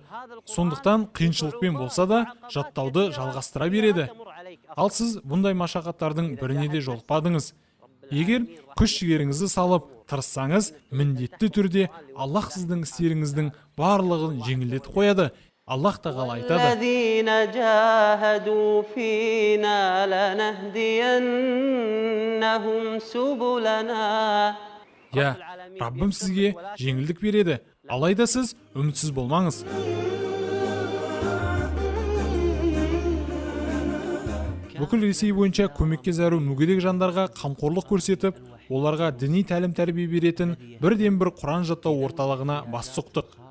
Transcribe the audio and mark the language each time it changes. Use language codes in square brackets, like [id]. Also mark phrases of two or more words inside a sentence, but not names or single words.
[kk] Сондықтан қиыншылықпен болса да жаттауды жалғастыра береді. Ал сіз бұндай машақаттардың біріне де жолықпадыңыз. Егер күш-жігеріңізді салып тырыссаңыз, міндетті түрде Аллах сіздің істеріңіздің барлығын жеңілдетіп қояды. Аллах тағала айтады: [ar] الذين جاهدوا فينا لنهدينهم سبلنا [kk] Иә, Раббым сізге жеңілдік береді, алайда сіз үмітсіз болмаңыз. Бүкіл Ресей бойынша көмекке зәру мүгедек жандарға қамқорлық көрсетіп, оларға діни тәлім тәрбие беретін бірден бір Құран жаттау орталығына бас сұқтық.